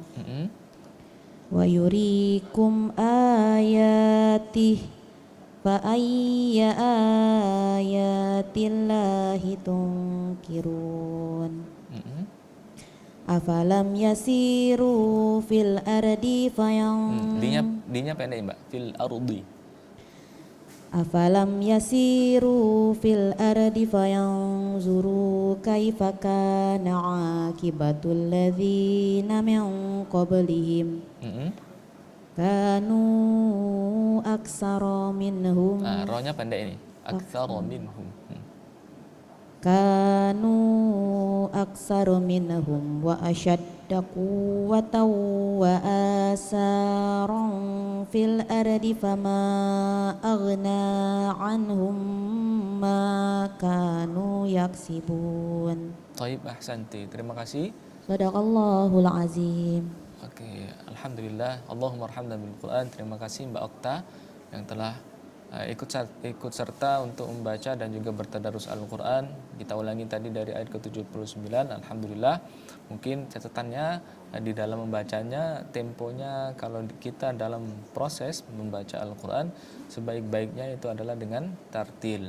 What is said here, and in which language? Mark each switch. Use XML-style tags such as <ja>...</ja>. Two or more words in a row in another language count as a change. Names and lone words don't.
<ar>ويريكم آياته فأي آيات الله تنكرون. أفلم يسيروا في الأرض</ar> <id>Dinya pendek, Mbak.</id> <ar>في الأرض. أفلم يسيروا في الأرض فينظروا كيف كان عاقبة الذين من قبلهم كانوا أكثر منهم.</ar> <id>Nah, rohnya pendek ini.</id> <ar>أكثر منهم. كانوا أكثر منهم وأشد قوة وآثارا في الأرض فما أغنى عنهم ما كانوا يكسبون. طيب، أحسنت.</ar> <id>Terima kasih.</id> <ar>صدق الله العظيم. Oke، الحمد لله. اللهم ارحمنا بالقرآن.</ar> <id>Terima kasih Mbak Okta yang telah ikut serta untuk membaca dan juga bertadarus Al-Quran. Kita ulangi tadi dari ayat ke-79. Alhamdulillah. Mungkin catatannya di dalam membacanya, temponya kalau kita dalam proses membaca Al-Quran, sebaik-baiknya itu adalah dengan tartil.</id>